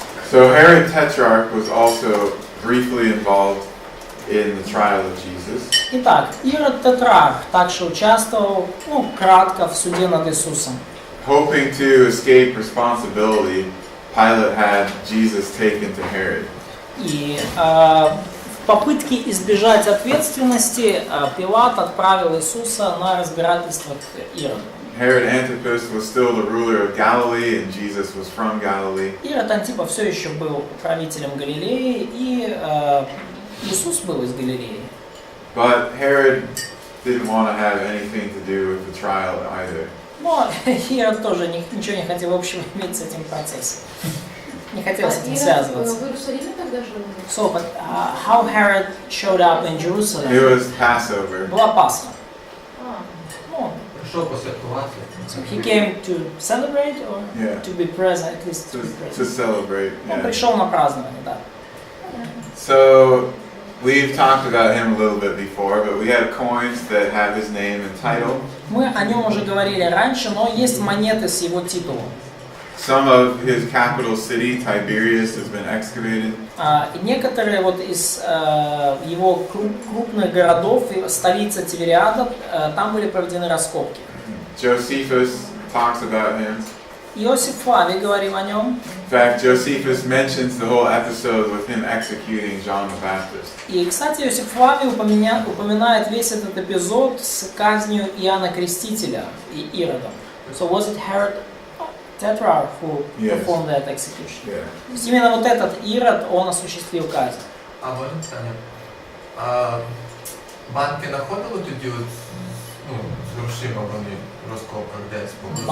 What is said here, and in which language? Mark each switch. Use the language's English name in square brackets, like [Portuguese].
[English] So Herod Tetrarch was also briefly involved in the trial of Jesus. [Russian] Итак, Ирод Тетрарх также участвовал, кратко в суде над Иисусом. [English] Hoping to escape responsibility, Pilate had Jesus taken to Herod. [Russian] И в попытке избежать ответственности Пилат отправил Иисуса на разбирательство к Ироду. [English] Herod Antipas was still the ruler of Galilee, and Jesus was from Galilee. [Russian] Ирод Антипа все еще был правителем Галилеи, и Иисус был из Галилеи. [English] But Herod didn't want to have anything to do with the trial either. [Russian] Но Ирод тоже ничего не хотел общего иметь с этим процессом. Не хотел с этим связываться. В Иерусалиме тогда жил? [English] So, but how Herod showed up in Jerusalem? It was Passover. [Russian] Была Пасха. [Ukrainian] Пришел посвяткувати. [English] So he came to celebrate or to be present, at least to be present. To celebrate. [Russian] Он пришел на празднование, да. [English] So we've talked about him a little bit before, but we have coins that have his name and title. [Russian] Мы о нем уже говорили раньше, но есть монеты с его титулом. [English] Some of his capital city, Tiberias, has been excavated. [Russian] Некоторые вот из его крупных городов, столица Тивериада, там были проведены раскопки. [English] Josephus talks about him. [Russian] Иосиф Флавий говорил о нем. [English] In fact, Josephus mentions the whole episode with him executing John the Baptist. [Russian] И, кстати, Иосиф Флавий упоминает весь этот эпизод с казнью Иоанна Крестителя и Иродом. [English] So was it Herod Tetrarch who performed that execution? Yeah. [Russian] То есть именно вот этот Ирод, он осуществил казнь. [Ukrainian] Можно питання? Банки знаходили тоді от, з грошима вони в розкопках десь по